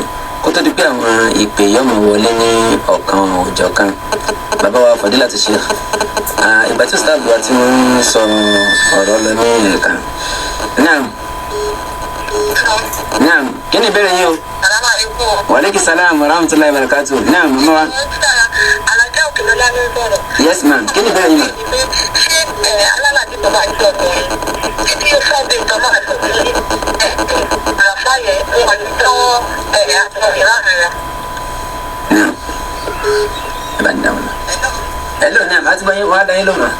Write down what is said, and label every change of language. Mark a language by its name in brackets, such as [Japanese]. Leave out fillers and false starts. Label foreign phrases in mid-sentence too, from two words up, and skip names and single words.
[Yoruba] kó tó di pé àwọn ìpè yọmọ wọlé ní ọ̀kan òjọ̀kan. Bàbá wa Fadilatu Sheikh, ìgbà tí ustaz wa tí wọ́n ń sọ ọ̀rọ̀ lọ ní ẹ̀ka. Naam, kí ni ìbéèrè yín o? [Arabic] وعليكم السلام ورحمة الله وبركاته. [Yoruba] Naam, mama wa. [English] Yes ma'am, [Yoruba] kí ni ìbéèrè yín ma? Hello, naam, àti báyìí wàá dá yín lò mà.